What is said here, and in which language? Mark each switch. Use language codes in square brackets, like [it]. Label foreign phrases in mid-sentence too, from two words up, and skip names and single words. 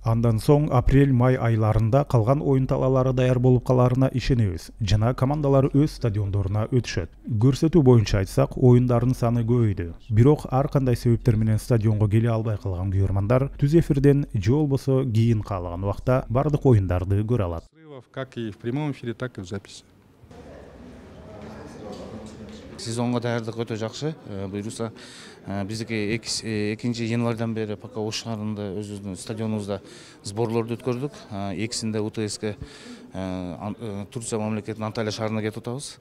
[ky] Андан соң апрель-май айларында калган оюн талаалары даяр болуп каларына ишенебиз. Жана командалар өз стадиондоруна өтүшөт. Көрсөтүү боюнча айтсак, оюндардын саны көбөйдү. Бирок ар кандай себептер менен стадионго келе албай калган күйөрмандар түз эфирден же болбосо кийин каалаган убакта бардык оюндарды көрө алат. [ru] Как и в прямом эфире, так и в записи. [ky] Сезонго даярдык өтө жакшы. Буюрса биздики 2 январдан бери пока Ош шаарында өзүбүздүн стадионубузда сборлорду өткөрдүк. Экисинде УТСК Турция мамлекетинин Анталия шаарына кетип атабыз.